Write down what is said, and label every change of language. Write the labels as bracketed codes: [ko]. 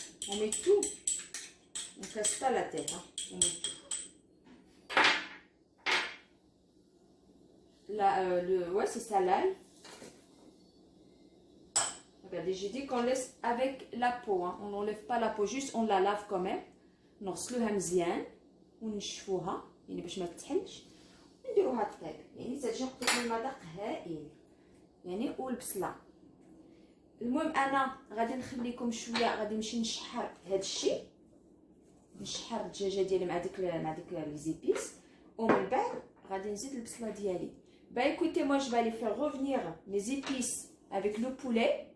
[fr] On met tout. On casse pas la tête. On met tout. Là, ouais, c'est ça l'ail. Regardez, j'ai dit qu'on laisse avec la peau. On n'enlève pas la peau, juste on la lave quand même. [ar] نغسلوها مزيان ونشفوها يعني باش ما تتحلش ونديروها طيب. يعني تجي قلت لكم المذاق هائل يعني. والبصله المهم انا غادي نخليكم شويه. غادي نمشي نشحر هذا الشيء. نشحر الدجاجه ديالي مع ديك لي زيبيس. ومن بعد غادي نزيد البصله ديالي. [fr] Bah écoutez, moi je vais aller faire revenir mes épices avec le poulet.